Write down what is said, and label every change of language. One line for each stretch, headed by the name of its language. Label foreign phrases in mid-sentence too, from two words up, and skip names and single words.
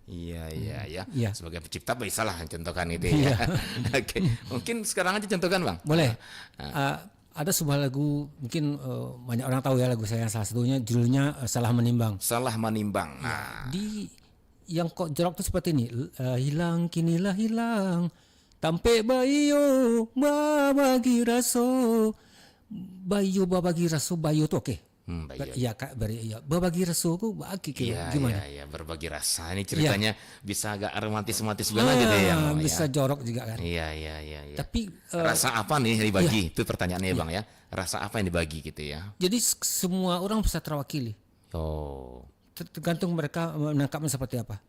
Indonesian: Iya. Sebagai pencipta bisalah contohkan itu ya. Oke. Mungkin sekarang aja contohkan Bang. Boleh. Ada sebuah lagu mungkin banyak orang tahu ya lagu saya, salah satunya judulnya Salah Menimbang. Salah Menimbang. Nah, di yang kok jorok itu seperti ini,
Minangkabau: hilang kinilah hilang, tampe bayo babagi raso, babagi raso bayo tuh oke.
Indonesian: Iya kak, berbagi rasa aku bagi gimana? Iya, berbagi rasa ini ceritanya bisa agak romantis banget gitu ya. Bisa jorok juga kan. Iya. Tapi rasa apa nih yang dibagi? Itu pertanyaannya Bang ya. Rasa apa yang dibagi gitu ya? Jadi semua orang bisa terwakili. Tergantung mereka menangkapnya seperti apa.